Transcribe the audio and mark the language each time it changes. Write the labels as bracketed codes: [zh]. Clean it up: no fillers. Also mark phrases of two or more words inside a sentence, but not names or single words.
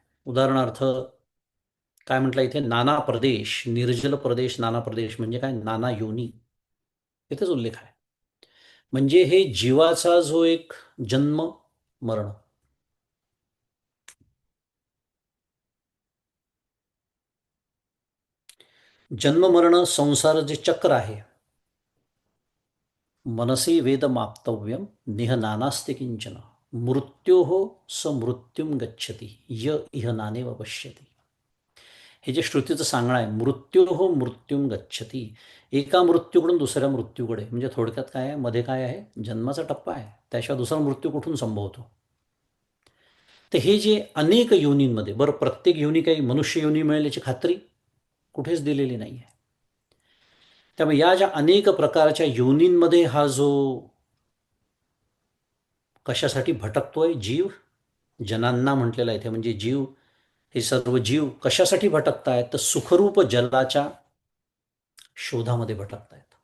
[mr] उदाहरणार्थ काय म्हटलं इथे, नाना प्रदेश, निर्जल प्रदेश, नाना प्रदेश म्हणजे काय, नाना योनी, इथेच उल्लेख आहे. म्हणजे हे जीवाचा जो एक जन्म मरण, जन्म मरण संसार जे चक्र आहे, [sa] मनसी वेद माप्तव्यम निह नानास्ति किंचन मृत्योः स मृत्युम गच्छति य इह नानेव पश्यति. [mr] हे जे श्रुतीचं सांगणं आहे, [sa] मृत्योः मृत्युम गच्छति, [mr] एका मृत्यूकडून दुसऱ्या मृत्यूकडे, म्हणजे थोडक्यात काय आहे, मध्ये काय आहे, जन्माचा टप्पा आहे, त्याशिवाय दुसरा मृत्यू कुठून संभवतो. तर हे जे अनेक योनींमध्ये, बरं प्रत्येक योनी काही मनुष्य योनी मिळेल याची खात्री कुठेच दिलेली नाही आहे. त्यामुळे या ज्या अनेक प्रकारच्या योनींमध्ये हा जो कशासाठी भटकतोय जीव, जनांना म्हटलेला आहे इथे, म्हणजे जीव, हे सर्व जीव कशासाठी भटकतायत, तर सुखरूप जलाच्या शोधामध्ये भटकतायत.